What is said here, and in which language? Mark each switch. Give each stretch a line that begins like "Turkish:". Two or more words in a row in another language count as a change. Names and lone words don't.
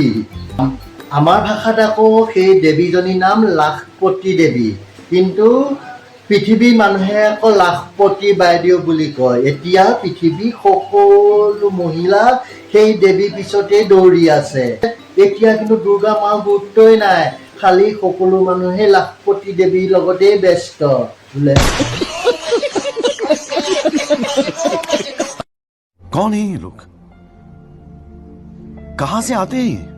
Assamese: আমাৰ ভাষাত আকৌ সেই দেৱীজনীৰ নাম লাখপতি দেৱী, কিন্তু পৃথিৱীৰ মানুহে আকৌ লাখপতি বাইদেউ বুলি কয়। এতিয়া পৃথিৱীৰ সকলো মহিলা সেই দেৱীৰ পিছতেই দৌৰি আছে। এতিয়া কিন্তু দুৰ্গা মাৰ গুৰুত্বই নাই, খালি সকলো মানুহে লাখপতি দেৱীৰ লগতেই ব্যস্ত বোলে।
Hindi: कौन है ये लोग? कहां से आते हैं?